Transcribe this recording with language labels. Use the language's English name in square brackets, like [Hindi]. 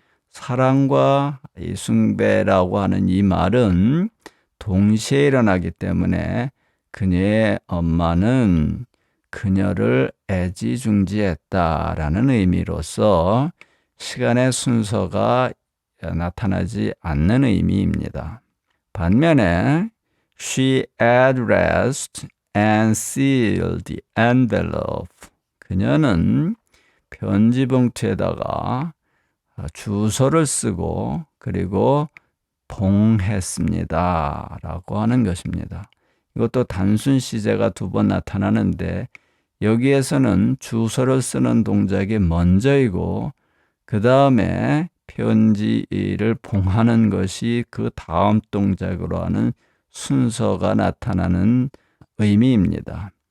[Korean] 사랑과 이 숭배라고 하는 이 말은 동시에 일어나기 때문에 그녀의 엄마는 그녀를 애지중지했다라는 의미로서 시간의 순서가 나타나지 않는 의미입니다. 반면에 [English] She addressed and sealed the envelope. [Korean] 그녀는 편지 봉투에다가 주소를 쓰고 그리고 봉했습니다. 라고 하는 것입니다. 이것도 단순 시제가 2번 나타나는데 여기에서는 주소를 쓰는 동작이 먼저이고 그 다음에 편지를 봉하는 것이 그 다음 동작으로 하는 순서가 나타나는 의미입니다.